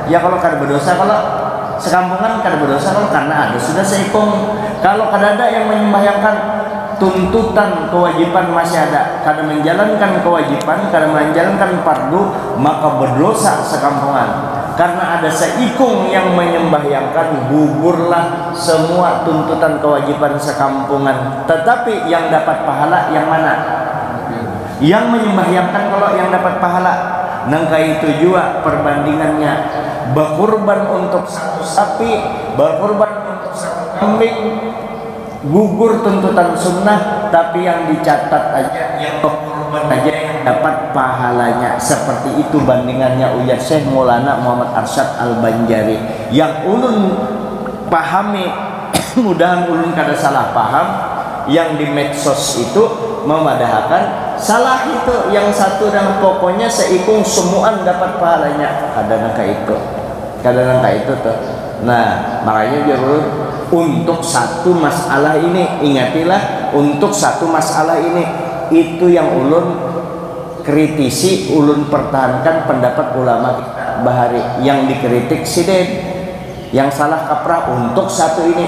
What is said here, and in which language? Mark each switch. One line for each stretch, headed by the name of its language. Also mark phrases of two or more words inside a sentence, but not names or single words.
Banjar: Ya, kalau kada berdosa, kalau sekampungan kada berdosa kalau karena ada sudah seikung. Kalau kada ada yang menyembahyangkan, tuntutan kewajiban masih ada, kada menjalankan kewajiban, kada menjalankan fardu, maka berdosa sekampungan. Karena ada seikung yang menyembahyangkan, gugurlah semua tuntutan kewajiban sekampungan. Tetapi yang dapat pahala yang mana? Yang menyembahyangkan. Kalau yang dapat pahala, nangka itu juga perbandingannya, berkorban untuk satu sapi, berkorban untuk satu kambing, gugur tuntutan sunnah, tapi yang dicatat aja, yang berkorban aja yang dapat pahalanya. Seperti itu bandingannya ujar Syekh Maulana Muhammad Arsyad Al-Banjari. Yang ulun pahami, mudahan ulun kada salah paham, yang di medsos itu memadahkan salah itu yang satu, dan pokoknya seikung semuaan dapat pahalanya. Kadang-kadang itu tuh. Nah, makanya jurul untuk satu masalah ini, ingatilah, untuk satu masalah ini, itu yang ulun kritisi, ulun pertahankan pendapat ulama kita bahari. Yang dikritik siden, yang salah kaprah untuk satu ini.